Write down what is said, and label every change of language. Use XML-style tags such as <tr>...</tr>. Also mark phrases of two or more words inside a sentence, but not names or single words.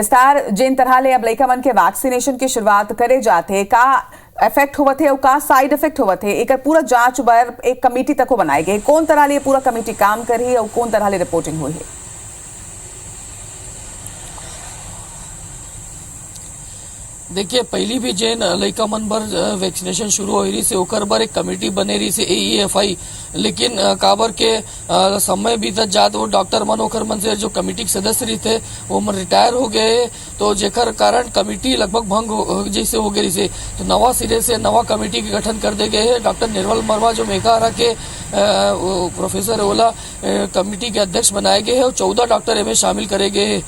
<hne>स्टार जैन तरह ले अब लइका मन के वैक्सीनेशन की शुरुआत करे जाते का इफेक्ट होवत है और का</hne> <en>side effect</en> <hne>होवत है एकर पूरा जांच बर एक कमेटी तक बनाए गए कौन तरह ले पूरा कमेटी काम करी और कौन तरह ले रिपोर्टिंग हुई है। देखिए पहली भी जेन लइका मन बर वैक्सीनेशन शुरू हो रही से ओकर बर एक कमेटी बने रही से AEFI लेकिन काबर के समय बीतत जात वो डॉक्टर मन ओकर मन से जो कमेटी के सदस्य रही थे वो मन रिटायर हो गए तो जेकर कारण कमेटी लगभग भंग जैसे हो गई से तो नवा सिरे से नवा कमेटी के गठन कर दे गए हैं। डॉक्टर निर्मल वर्मा जो मेघाहारा के प्रोफेसर ओला कमेटी के अध्यक्ष बनाए गए हैं और 14 डॉक्टर इनमें शामिल करे गए हैं।</hne>